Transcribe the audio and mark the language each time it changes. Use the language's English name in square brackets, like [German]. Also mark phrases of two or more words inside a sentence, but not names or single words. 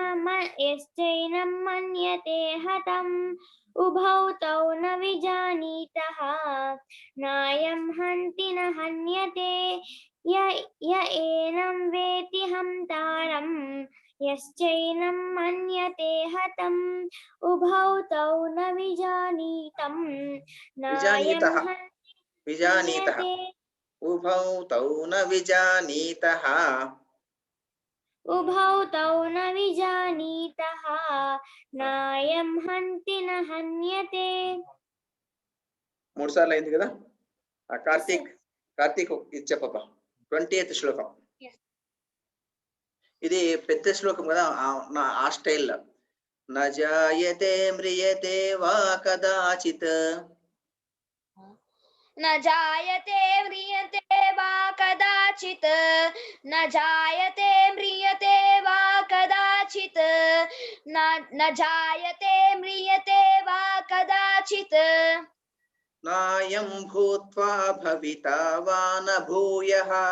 [Sanskrit] मन्यते हतम् उभौ तौ न विजानीतः नायं हन्ति न हन्यते य एनं वेत्ति हन्तारं यश्चैनं मन्यते हतम् उभौ तौ न विजानीतं नायं हन्ति विजानीतः उभौ तौ न विजानीतः उभौ तौ न विजानीतः नायं हन्ति न हन्यते [Telugu] మూడు సార్లు అయింది కదా కార్తీక్ ఇది చెప్పప్ప 20th శ్లోకం ఇది పెద్ద శ్లోకం కదా ఆ స్టైల్లో [Sanskrit] న జాయతే మ్రియతే వా కదాచిత్ न जायते म्रियते वा कदाचित् न जायते म्रियते वा कदाचित् न जायते म्रियते वा कदाचित् नायं भूत्वा भविता वा न भूयः